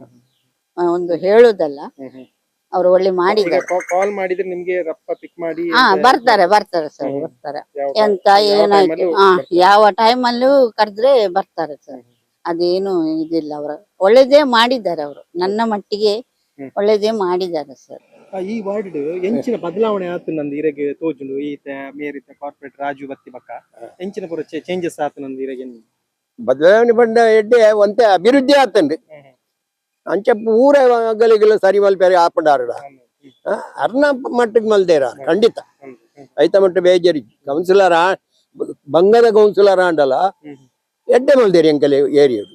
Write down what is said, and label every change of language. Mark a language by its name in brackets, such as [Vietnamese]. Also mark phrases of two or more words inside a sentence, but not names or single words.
[Kannada] ಒಂದು ಹೇಳುದಲ್ಲ, ಅವರು ಒಳ್ಳೆ ಮಾಡಿದ್ದಾರೆ. ಕಾಲ್ ಮಾಡಿದ್ರೆ ನಿಮ್ಗೆ ರಪ್ಪ ಪಿಕ್ ಮಾಡಿ ಬರ್ತಾರೆ ಸರ್, ಬರ್ತಾರೆ. ಎಂತ ಏನಾಯ್ತು, ಯಾವ ಟೈಮ್ ಅಲ್ಲೂ ಕರೆದ್ರೆ ಬರ್ತಾರೆ ಸರ್. ಅದೇನು ಇದಿಲ್ಲ. ಅವರು ಒಳ್ಳೇದೇ ಮಾಡಿದ್ದಾರೆ. ಅವರು ನನ್ನ ಮಟ್ಟಿಗೆ ಒಳ್ಳೇದೇ ಮಾಡಿದ್ದಾರೆ ಸರ್. [Tulu] ಈ ವಾರ್ಡ್ ಎಂಚಿನ ಬದಲಾವಣೆ ಆತು ನಂದು ಇರಗೆ ತೋಜುಂಡು. ಈತ ಮೇರಿತ ಕಾರ್ಪೊರೇಟ್ ರಾಜು ಬತ್ತಿ ಬಕ್ಕ ಎಂಚಿನ ಪೂರ ಚೇಂಜಸ್ ಆತು ನಂದು ಇರಗೆ ಬದಲಾವಣೆ ಬಂಡ ಎಡ್ಡೆ ಒಂತೆ ಅಭಿವೃದ್ಧಿ ಆತಂಡಿ ಅಂಚ ಪೂರ ಗಲಿಗೆಲ್ಲ ಸರಿ ಮಲ್ಪೇರಿ ಆಪಡಾರಡ ಅರ್ನ ಮಟ್ಟಿಗೆ ಮಲ್ದೇರ ಖಂಡಿತ ಐತ ಮಟ್ಟ ಬೇಜಾರಿ ಕೌನ್ಸಿಲರ್ ಬಂಗದ ಕೌನ್ಸಿಲರ್ ಅಂಡಲ್ಲ ಎಡ್ಡೆ ಮಲ್ದೇರಿ ಅಂಕಲೆ ಏರಿಯಾ